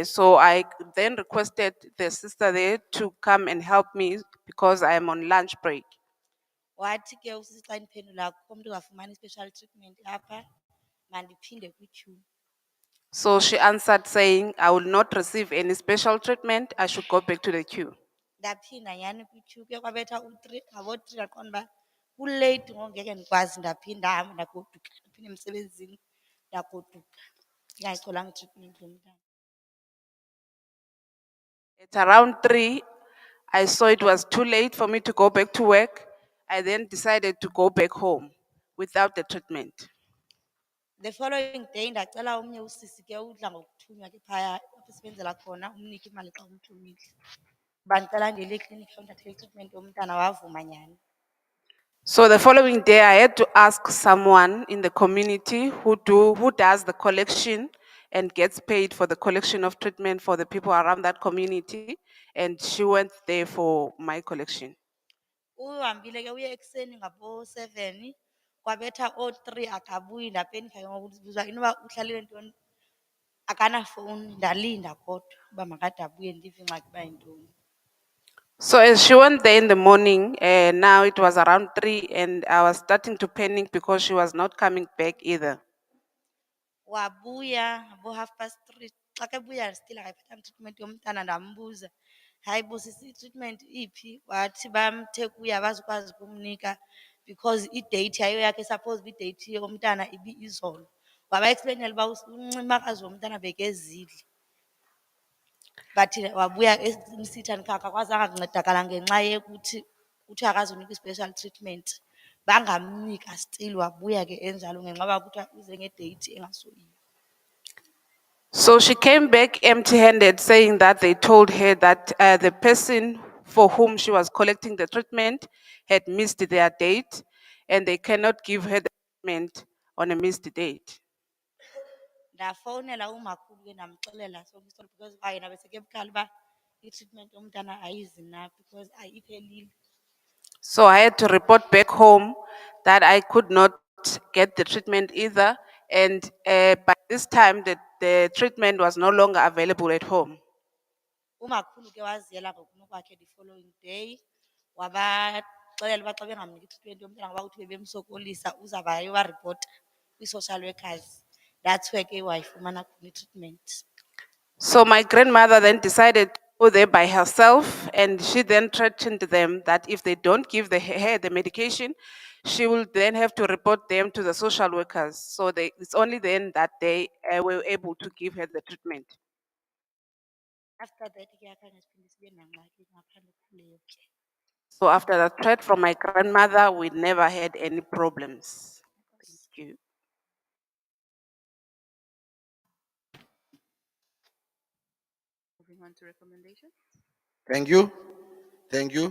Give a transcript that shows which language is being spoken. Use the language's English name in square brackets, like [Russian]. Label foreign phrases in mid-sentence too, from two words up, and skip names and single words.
[English] So I then requested the sister there to come and help me because I am on lunch break. [Xhosa] Wathi ke usisi xa ndiphendula akukho umntu ungafumani i- [English] special treatment [Xhosa] apha, mandiphinde kwityhu. [English] So she answered saying, I will not receive any special treatment. I should go back to the queue. [Xhosa] Ndaphinda nyhani kwityhu kuye kwabetha u-3, ngabo-3 ndaqonda uba kuleythi ngoku ngeke ndikwazi ndaphinda ndahamba ndagoduka ndaphinde emsebenzini ndagoduka ndingayicolanga i-treatment yomntana. [English] At around 3, I saw it was too late for me to go back to work. I then decided to go back home without the treatment. The following day [Xhosa] ndacela omnye usisi ke udla ngokuthunywa ke phaya apho sibenzela khona umnike imali xa umthumile. Bandicela ndiyele eklinikhi ndithathe i-treatment yomntana wavuma nyhani. [English] So the following day, I had to ask someone in the community who does the collection and gets paid for the collection of treatment for the people around that community, and she went there for my collection. [Xhosa] Uhambile ke uye ekuseni ngabo-7 kwabetha o-3 akabuyi ndapenika ke ngokubuza inoba uhlalile ntoni akanafowuni ndalinda kodwa uba makade abuye ndive ingxaki uba yintoni. [English] So as she went there in the morning, now it was around 3, and I was starting to panic because she was not coming back either. [Xhosa] Wabuya ngabo-3:30 xa kebuya still akayiphathanga treatment yomntana ndambuza hayi bo sisi treatment iphi wathi bamthe kuye abazukwazi ukumnika because idate yayo yakhe suppose uba idate yomntana izolo. Waba-explainela uba uncimakazi womntana bekezile. But wabuya esithi akakwazanga kuncedakala ngenxa yekuthi uthi akazunika i- [English] special treatment. [Xhosa] Bangamnika still wabuya ke enjalo ngenxa yoba kuthiwa uze ngedate engasoyiyo. [English] So she came back empty-handed, saying that they told her that the person for whom she was collecting the treatment had missed their date, and they cannot give her the treatment on a missed date. [Xhosa] Ndafowunela umakhulu ke ndamxelela sonke istori because yena besekebukhala uba i-treatment yomntana ayizi na because ayiphelile. [English] So I had to report back home that I could not get the treatment either, and by this time the treatment was no longer available at home. [Xhosa] Umakhulu ke waziyela ngokunokwakhe [English] the following day [Xhosa] wabaxelela uba xa bengamniki i-treatment yomntana ngoba kuthi bebemsokolisa uzawuba yobaripota kwi- [English] social workers. That's where [Xhosa] ke wayifumana khona i-treatment. [English] So my grandmother then decided to go there by herself, and she then threatened them that if they don't give her the medication, she will then have to report them to the social workers. So it's only then that they were able to give her the treatment. After that [Xhosa] ke akhange siphinde sibe nangxaki ngaphandle kuleyo ke. [English] So after the threat from my grandmother, we never had any problems. Thank you. Moving on to recommendations. Thank you. Thank you.